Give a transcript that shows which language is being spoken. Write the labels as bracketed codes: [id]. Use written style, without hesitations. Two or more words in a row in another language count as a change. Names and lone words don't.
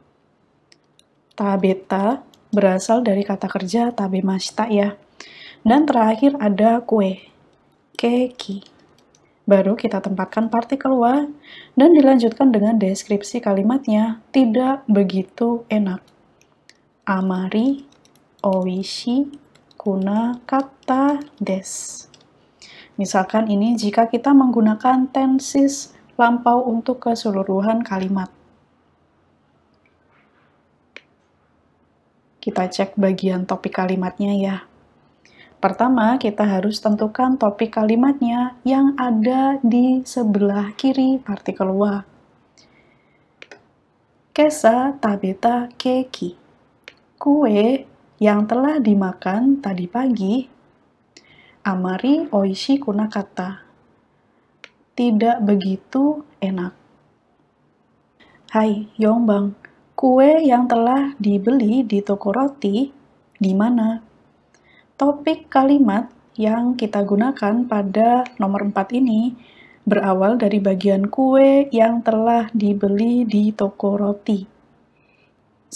[id] Tabeta berasal dari kata kerja tabemashita ya. Dan terakhir ada kue, keki. Baru kita tempatkan partikel wa dan dilanjutkan dengan deskripsi kalimatnya, tidak begitu enak. [ja] あまりおいしくなかったです. [id] Misalkan ini jika kita menggunakan tensis lampau untuk keseluruhan kalimat. Kita cek bagian topik kalimatnya ya. Pertama, kita harus tentukan topik kalimatnya yang ada di sebelah kiri partikel wa. [ja] 今朝食べたケーキ. [id] Kue yang telah dimakan tadi pagi. [ja] あまりおいしくなかった. [id] Tidak begitu enak. Hai, Yongbang. Kue yang telah dibeli di toko roti di mana? Topik kalimat yang kita gunakan pada nomor 4 ini berawal dari bagian kue yang telah dibeli di toko roti.